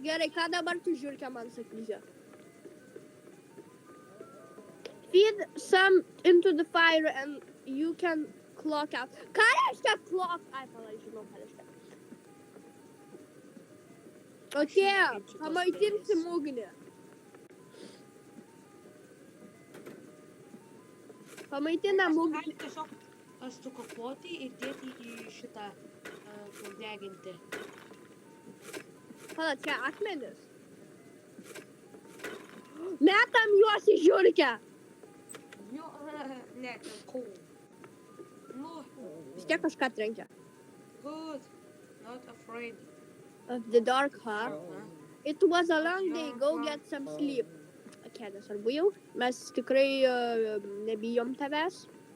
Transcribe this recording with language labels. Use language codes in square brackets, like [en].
[lt] Gerai, ką dabar tu žiūrėk man sakysi? [en] Feed some into the fire and you can clock out. [lt] Ką reiškia clock? Žinau, ką reiškia. Ok, pamaitinsim ugnį. Pamaitinam ugnį. Gali tiesiog sukapoti ir dėti į šitą deginti. Pala, čia akmenis. Metam juos į žiurkę. Jo, ne, ten coal. Vis tiek kažką trenkia. [en] Good, not afraid. Of the dark, It was a long day, go get some sleep. [lt] Ok, nesvarbu jau. Mes tikrai nebijom tavęs.